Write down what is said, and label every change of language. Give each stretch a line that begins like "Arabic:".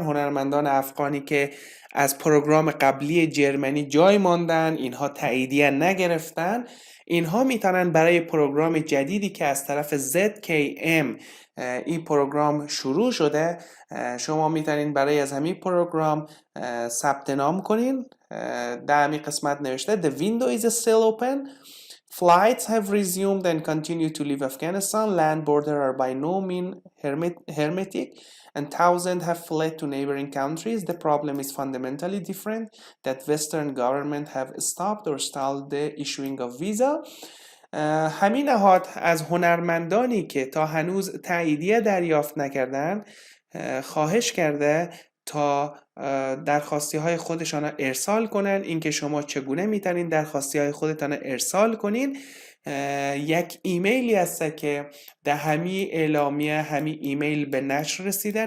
Persian: هنرمندان افغانی که از پروگرام قبلی جرمنی جای ماندن، اینها تاییدیه نگرفتن، اینها میتونن برای پروگرام جدیدی که از طرف ZKM این پروگرام شروع شده، شما میتونین برای از همین پروگرام ثبت نام کنین. در همین قسمت نوشته
English: The window is still open. Flights have resumed and continue to leave Afghanistan. Land borders are by no means hermetic and thousands have fled to neighboring countries. The problem is fundamentally different, that Western governments have stopped or stalled the issuing of visa.
Persian: همین نهاد از هنرمندانی که تا هنوز تاییدیه دریافت نکردن خواهش کرده تا درخواستی های خودشان را ارسال کنن. اینکه شما چگونه میتونین درخواستی های خودتان ارسال کنین، یک ایمیلی هست که در همین اعلامیه همین ایمیل به نشر رسیده.